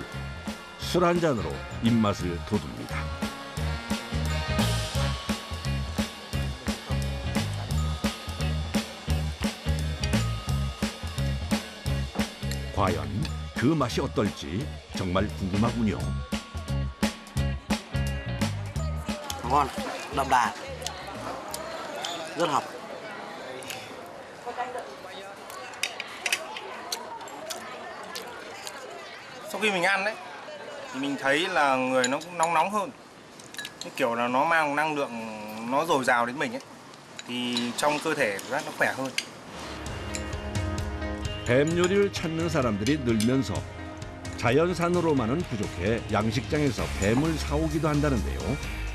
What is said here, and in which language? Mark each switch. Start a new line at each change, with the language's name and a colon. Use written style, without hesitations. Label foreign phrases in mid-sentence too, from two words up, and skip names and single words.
Korean: 술 한 잔으로 입맛을 돋웁니다. 과연 그 맛이 어떨지 정말 궁금하군요.
Vietnamese: Ngon, đậm đà, rất hợp. Sau khi mình ăn đấy thì mình thấy là người nó cũng nóng nóng hơn, cái kiểu là nó mang năng lượng nó dồi dào đến mình ấy, thì trong cơ thể của nó khỏe hơn.
Korean: 뱀 요리를 찾는 사람들이 늘면서 자연산으로만은 부족해 양식장에서 뱀을 사오기도 한다는데요.